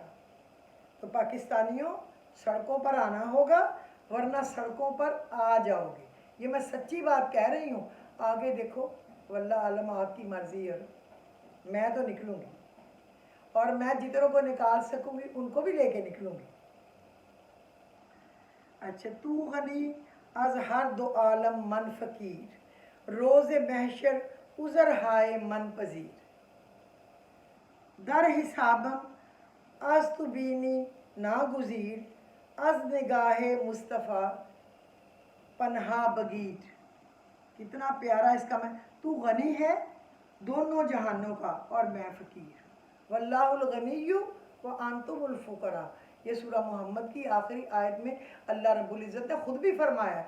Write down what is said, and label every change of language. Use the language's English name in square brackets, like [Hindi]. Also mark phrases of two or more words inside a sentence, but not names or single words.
[Urdu] تو پاکستانیو، سڑکوں پر آنا ہوگا، ورنہ سڑکوں پر آ جاؤ گے. یہ میں سچی بات کہہ رہی ہوں۔ آگے دیکھو, [Arabic] والله اعلم [Urdu] آپ کی مرضی ہے، میں تو نکلوں گی اور میں جتنوں کو نکال سکوں گی ان کو بھی لے کے نکلوں گی. [Persian] अच्छा, تو غنی از ہر دو عالم من فقیر روز محشر عذر ہائے من پذیر در حسابم از تو بینی ناگزیر از نگاہ مصطفیٰ پنہا بگیر. [Urdu] کتنا پیارا اس کا میں. تو غنی ہے دونوں جہانوں کا اور میں فقیر. [Arabic] واللہ الغنی وانتم الفقراء. [Urdu] یہ سورہ محمد کی آخری آیت میں اللہ رب العزت نے خود بھی فرمایا ہے.